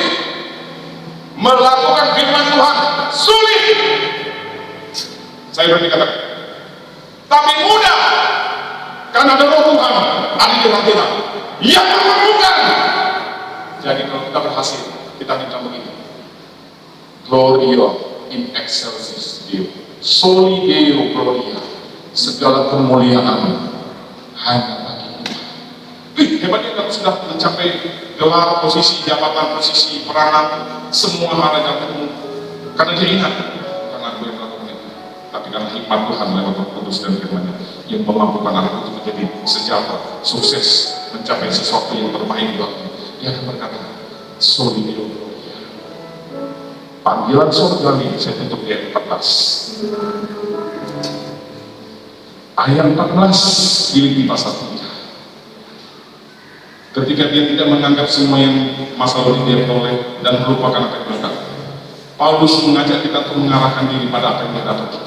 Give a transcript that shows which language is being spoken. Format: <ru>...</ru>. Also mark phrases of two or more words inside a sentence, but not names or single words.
<id>Melakukan firman Tuhan sulit. Saya berani katakan. Tapi mudah karena ada Roh Tuhan ada di dalam kita yang menemukan kalau kita berhasil, kita minta begini.</id> <la>Gloria in excelsis Deo, soli Deo gloria,</la> <id>segala kemuliaan hanya bagi Tuhan. Hebatnya kalau sudah mencapai gelar, posisi jabatan, posisi peranan, semua hal yang ketemu, karena dia ingat, karena aku yang melakukan itu. Tapi karena hikmat Tuhan lewat Roh Kudus dan firman-Nya yang memampukan anak itu menjadi sejahtera, sukses, mencapai sesuatu yang terbaik buat dia akan berkata,</id> <la>soli Deo gloria.</la> <id>Panggilan surga ini saya tutup di ayat 14. Ayat 14 di pasal 3. Ketika dia tidak menganggap semua yang masa lalu dia peroleh dan melupakan apa yang belakang, Paulus mengajak kita untuk mengarahkan diri pada apa yang di hadapan kita.</id>